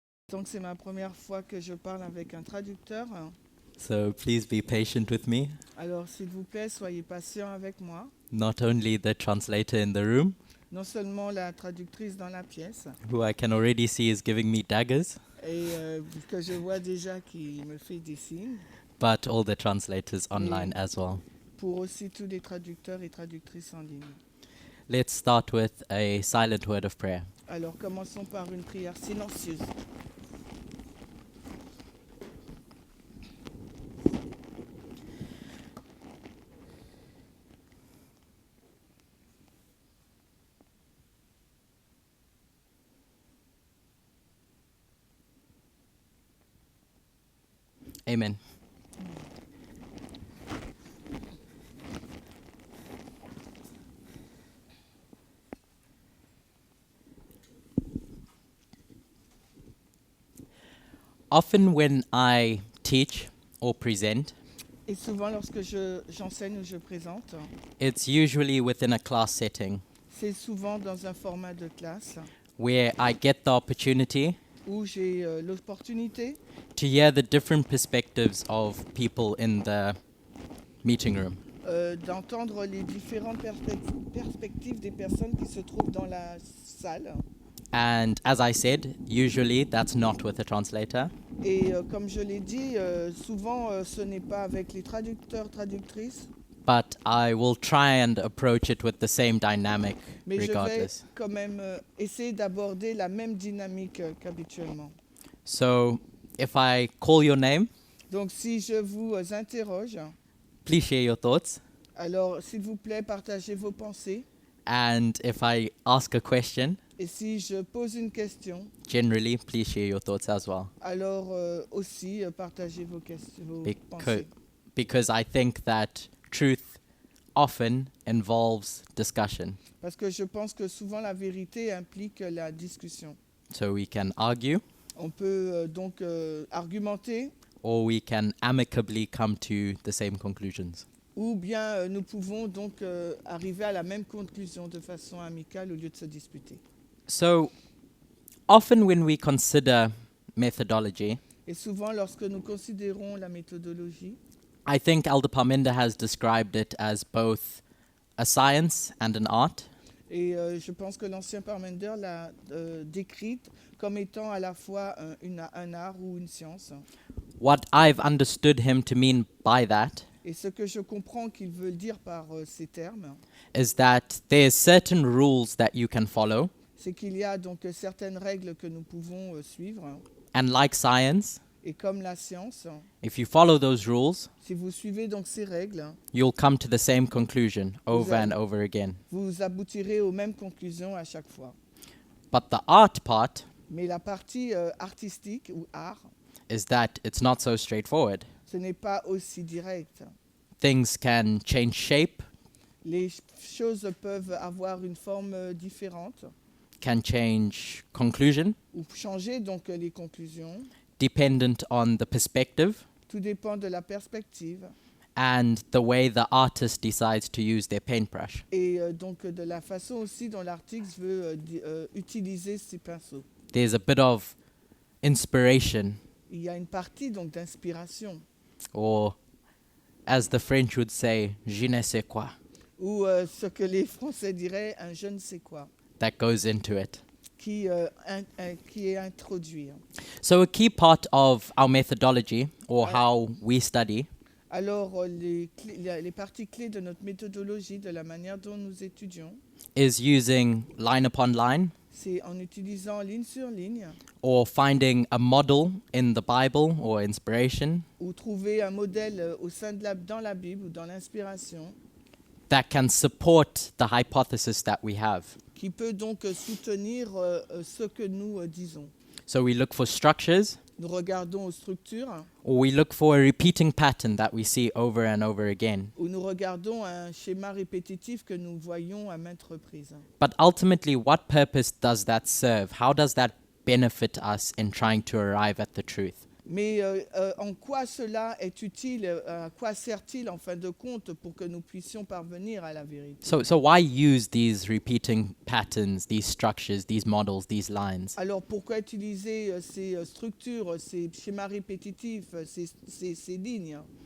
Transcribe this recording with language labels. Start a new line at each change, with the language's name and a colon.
French: Donc c'est ma première fois que je parle avec un traducteur.
English: So please be patient with me.
French: Alors s'il vous plaît, soyez patient avec moi.
English: Not only the translator in the room,
French: Non seulement la traductrice dans la pièce,
English: who I can already see is giving me daggers,
French: et que je vois déjà qui me fait des signes,
English: but all the translators online as well.
French: pour aussi tous les traducteurs et traductrices en ligne.
English: Let's start with a silent word of prayer.
French: Alors commençons par une prière silencieuse.
English: Amen. Often when I teach or present,
French: Et souvent lorsque j'enseigne ou je présente,
English: it's usually within a class setting
French: c'est souvent dans un format de classe
English: where I get the opportunity
French: où j'ai l'opportunité
English: to hear the different perspectives of people in the meeting room.
French: d'entendre les différentes perspectives des personnes qui se trouvent dans la salle.
English: And as I said, usually that's not with a translator.
French: Et comme je l'ai dit, souvent ce n'est pas avec les traducteurs, traductrices,
English: But I will try and approach it with the same dynamic
French: mais je vais
English: regardless.
French: quand même essayer d'aborder la même dynamique qu'habituellement.
English: So if I call your name,
French: Donc si je vous interroge,
English: please share your thoughts.
French: alors s'il vous plaît, partagez vos pensées.
English: And if I ask a question,
French: Et si je pose une question,
English: generally, please share your thoughts as well.
French: alors aussi partagez vos
English: Because,
French: pensées.
English: because I think that truth often involves discussion.
French: Parce que je pense que souvent la vérité implique la discussion.
English: So we can argue,
French: On peut donc argumenter,
English: or we can amicably come to the same conclusions.
French: ou bien nous pouvons donc arriver à la même conclusion de façon amicale au lieu de se disputer.
English: So often when we consider methodology,
French: Et souvent, lorsque nous considérons la méthodologie,
English: I think Elder Parminder has described it as both a science and an art.
French: et je pense que l'ancien Parmenter l'a décrite comme étant à la fois un art ou une science.
English: What I've understood him to mean by that
French: Et ce que je comprends qu'il veut dire par ces termes,
English: is that there's certain rules that you can follow,
French: c'est qu'il y a donc certaines règles que nous pouvons suivre.
English: and like science,
French: Et comme la science,
English: if you follow those rules,
French: si vous suivez donc ces règles,
English: you'll come to the same conclusion over
French: allez-
English: and over again.
French: vous aboutirez aux mêmes conclusions à chaque fois.
English: But the art part
French: Mais la partie artistique ou art,
English: is that it's not so straightforward.
French: ce n'est pas aussi direct.
English: Things can change shape,
French: Les choses peuvent avoir une forme différente
English: can change conclusion,
French: ou changer donc les conclusions.
English: dependent on the perspective
French: Tout dépend de la perspective
English: and the way the artist decides to use their paintbrush.
French: et donc de la façon aussi dont l'artiste veut utiliser ses pinceaux.
English: There's a bit of inspiration,
French: Il y a une partie donc d'inspiration
English: or as the French would say, je ne sais quoi,
French: ou ce que les Français diraient un je ne sais quoi
English: that goes into it.
French: qui est introduit.
English: So a key part of our methodology, or
French: Ouais.
English: how we study,
French: Alors les parties clés de notre méthodologie, de la manière dont nous étudions,
English: is using line upon line,
French: c'est en utilisant ligne sur ligne
English: or finding a model in the Bible or inspiration
French: ou trouver un modèle au sein de dans la Bible ou dans l'inspiration
English: that can support the hypothesis that we have.
French: qui peut donc soutenir ce que nous disons.
English: So we look for structures,
French: Nous regardons aux structures
English: or we look for a repeating pattern that we see over and over again.
French: ou nous regardons un schéma répétitif que nous voyons à maintes reprises.
English: But ultimately, what purpose does that serve? How does that benefit us in trying to arrive at the truth?
French: Mais en quoi cela est utile, à quoi sert-il en fin de compte pour que nous puissions parvenir à la vérité?
English: So why use these repeating patterns, these structures, these models, these lines?
French: Alors pourquoi utiliser ces structures, ces schémas répétitifs, ces lignes?